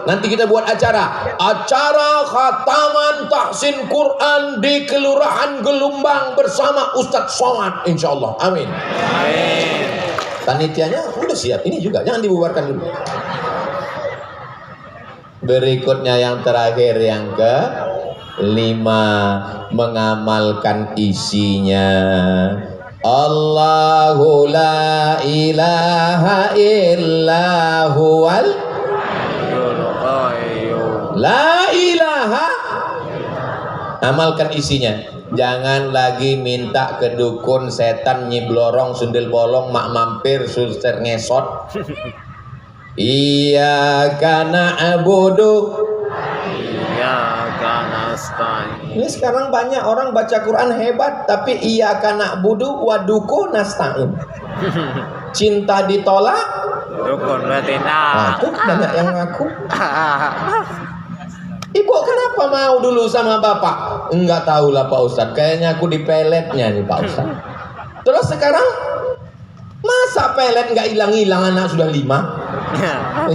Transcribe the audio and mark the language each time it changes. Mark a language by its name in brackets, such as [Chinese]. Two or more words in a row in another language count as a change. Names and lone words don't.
[Indonesian] Nanti kita buat acara khataman tahsin Quran di Kelurahan Gelombang bersama Ustadz Somad, insyaallah. Amin. Panitianya udah siap, ini juga jangan dibubarkan dulu. Berikutnya yang terakhir, yang ke-5, mengamalkan isinya. [Arabic] Allahu la ilaha illa huwal la ilaha. [Indonesian] Amalkan isinya. Jangan lagi minta ke dukun, setan, nyiblorong, sundel bolong, mak mampir, suster ngesot. [Arabic] Iyyaka na'budu iyyaka nasta'in. [Indonesian] Ini sekarang banyak orang baca Quran hebat, tapi [Arabic] iyyaka na'budu wa duku nasta'in. [Indonesian] Cinta ditolak, dukun bertindak. Tuh banyak yang ngaku. Ibu kenapa mau dulu sama bapak? Enggak tahu lah Pak Ustadz. Kayaknya aku di peletnya nih Pak Ustadz. Terus sekarang masa pelet nggak hilang-hilang, anak sudah 5?